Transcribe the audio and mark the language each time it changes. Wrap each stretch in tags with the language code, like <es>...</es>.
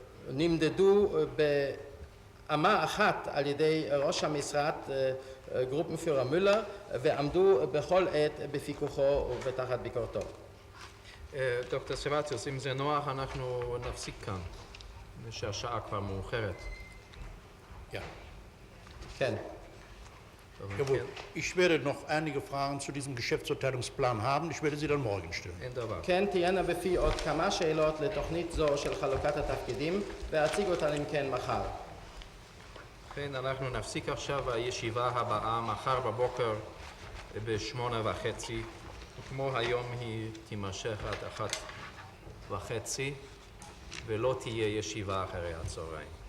<he>נמדדו באמה אחת על ידי ראש המשרד גרופנפיורר מולר ועמדו בכל עת בפיקוחו ותחת ביקורתו. דוקטור סבציוס, אם זה נוח אנחנו נפסיק כאן, שהשעה כבר מאוחרת.</he> <de>Ja.</de> <he>כן.</he> <de>Jawohl. Ich werde noch einige Fragen zu diesem Geschäftsverteilungsplan haben. Ich werde sie dann morgen stellen.</de> <he>כן, תהיינה בפי עוד כמה שאלות לתוכנית זו של חלוקת התפקידים, ואציג אותן אם כן מחר. כן, אנחנו נפסיק עכשיו. הישיבה הבאה מחר בבוקר ב8:30. כמו היום היא תימשך עד 1:30, ולא תהיה ישיבה אחרי הצהריים.</he>